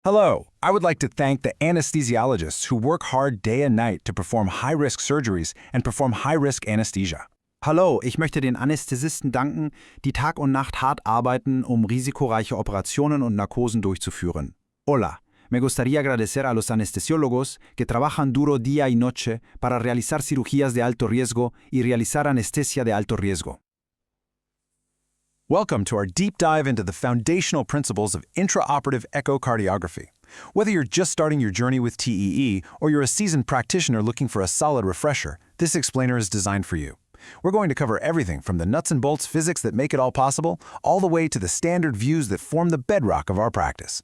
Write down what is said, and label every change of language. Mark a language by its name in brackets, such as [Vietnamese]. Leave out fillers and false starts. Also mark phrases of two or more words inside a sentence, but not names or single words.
[English] Hello, I would like to thank the anesthesiologists who work hard day and night to perform high-risk surgeries and perform high-risk anesthesia. [German] Hallo, ich möchte den Anästhesisten danken, die Tag und Nacht hart arbeiten, um risikoreiche Operationen und Narkosen durchzuführen. [Spanish] Hola, me gustaría agradecer a los anestesiólogos que trabajan duro día y noche para realizar cirugías de alto riesgo y realizar anestesia de alto riesgo. [English] Welcome to our deep dive into the foundational principles of intraoperative echocardiography. Whether you're just starting your journey with TEE or you're a seasoned practitioner looking for a solid refresher, this explainer is designed for you. We're going to cover everything from the nuts and bolts physics that make it all possible, all the way to the standard views that form the bedrock of our practice.